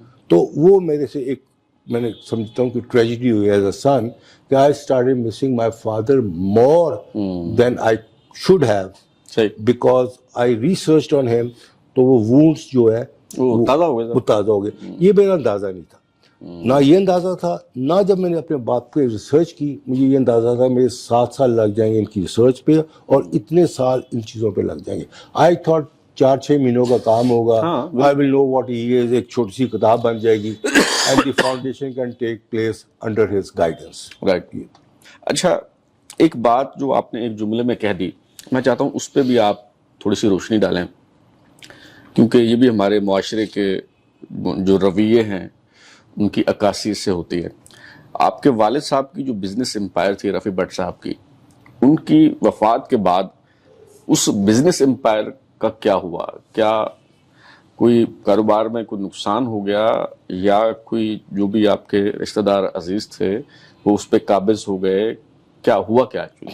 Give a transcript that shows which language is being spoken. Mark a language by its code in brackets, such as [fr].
[ur] تو وہ میرے سے ایک, میں نے سمجھتا ہوں کہ ٹریجڈی ہوئی [en] As a son, کہ I started missing my father more than I should have, because I researched on him. [ur] تو وہ وونڈس جو ہے وہ تازہ ہو گئے. یہ میرا اندازہ نہیں تھا, نہ یہ اندازہ تھا, نہ جب میں نے اپنے باپ پہ ریسرچ کی مجھے یہ اندازہ تھا میرے 7 سال لگ جائیں گے ان کی ریسرچ پہ, اور اتنے سال ان چیزوں پہ لگ جائیں گے. [en] I thought [ur] 4-6 مہینوں کا کام ہوگا, [en] I will know what he is, [ur] ایک چھوٹی سی کتاب بن جائے گی, [en] and the foundation can take place under his guidance. [ur] اچھا, ایک بات جو آپ نے ایک جملے میں کہہ دی, میں چاہتا ہوں اس پہ بھی آپ تھوڑی سی روشنی ڈالیں, کیونکہ یہ بھی ہمارے معاشرے کے جو رویے ہیں ان کی عکاسی سے ہوتی ہے. آپ کے والد صاحب کی جو بزنس امپائر تھی رفیع بٹ صاحب کی, ان کی وفات کے بعد اس بزنس امپائر کا کیا ہوا؟ کیا کوئی کاروبار میں کوئی نقصان ہو گیا, یا کوئی جو بھی آپ کے رشتہ دار عزیز تھے وہ اس پہ قابض ہو گئے؟ کیا ہوا کیا